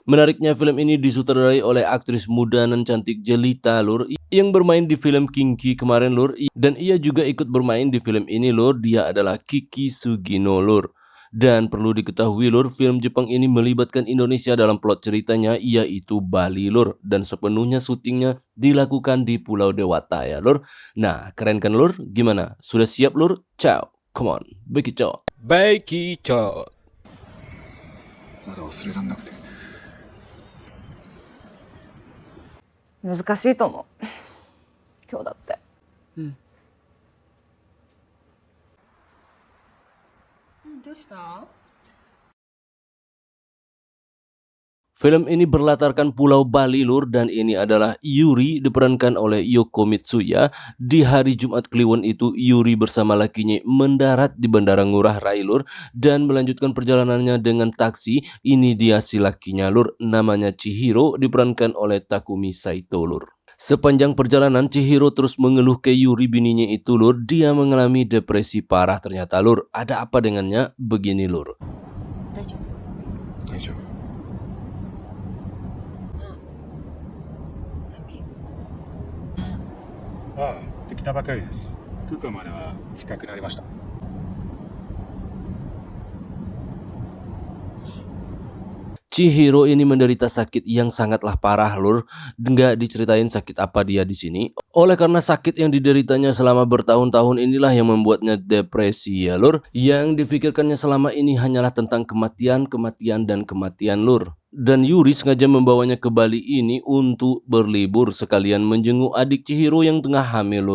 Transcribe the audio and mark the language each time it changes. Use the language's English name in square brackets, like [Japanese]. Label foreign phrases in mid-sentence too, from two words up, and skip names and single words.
[Indonesian] Menariknya film ini disutradarai oleh aktris muda dan cantik Jelita Lur yang bermain di film Kinki kemarin Lur, dan ia juga ikut bermain di film ini Lur. Dia adalah Kiki Sugino Lur. Dan perlu diketahui Lur, film Jepang ini melibatkan Indonesia dalam plot ceritanya, yaitu Bali Lur, dan sepenuhnya syutingnya dilakukan di Pulau Dewata ya Lur. Nah, keren kan Lur? Gimana? Sudah siap Lur? Ciao. [English] Come on, [Indonesian] begitu. ベイキーチョー [Japanese] まだ忘れらんなくて。難しいと思う今日だって。どうした？ [Indonesian] Film ini berlatarkan Pulau Bali Lur, dan ini adalah Yuri diperankan oleh Yoko Mitsuya. Di hari Jumat Kliwon itu Yuri bersama lakinya mendarat di Bandara Ngurah Rai Lur dan melanjutkan perjalanannya dengan taksi. Ini dia si lakinya Lur, namanya Chihiro, diperankan oleh Takumi Saito Lur. Sepanjang perjalanan Chihiro terus mengeluh ke Yuri bininya itu Lur, dia mengalami depresi parah ternyata Lur. Ada apa dengannya? Begini Lur. [Japanese] 大丈夫。ああ、できたばかりです。空港までは近くなりました。 [Indonesian] Chihiro ini menderita sakit yang sangatlah parah Lur. Nggak diceritain sakit apa dia di sini. Oleh karena sakit yang dideritanya selama bertahun-tahun inilah yang membuatnya depresi ya Lur. Yang difikirkannya selama ini hanyalah tentang kematian Lur. Dan Yuri sengaja membawanya ke Bali ini untuk berlibur sekalian menjenguk adik Chihiro yang tengah hamil Lur.